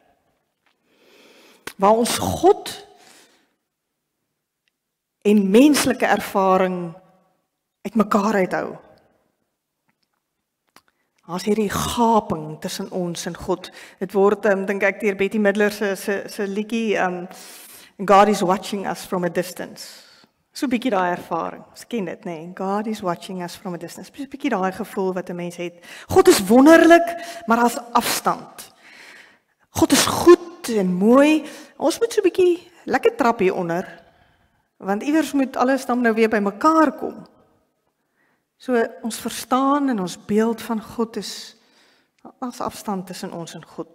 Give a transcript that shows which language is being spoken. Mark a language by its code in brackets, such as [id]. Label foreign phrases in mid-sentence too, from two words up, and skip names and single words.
[af] Waar ons God en menslike ervaring uit mekaar uithou. Daar's hierdie gaping tussen ons en God. Dit word, dink ek, deur Betty Midler se liedjie, [en] God is watching us from a distance. [af] So 'n bietjie daai ervaring. Ons ken dit, nee. [en] God is watching us from a distance. [af] 'n bietjie daai gevoel wat 'n mens het. God is wonderlik, maar daar's afstand. God is goed en mooi. Ons moet so 'n bietjie lekker trap hier onder, want iewers moet alles dan nou weer by mekaar kom. So ons verstaan en ons beeld van God is, daar's afstand tussen ons en God.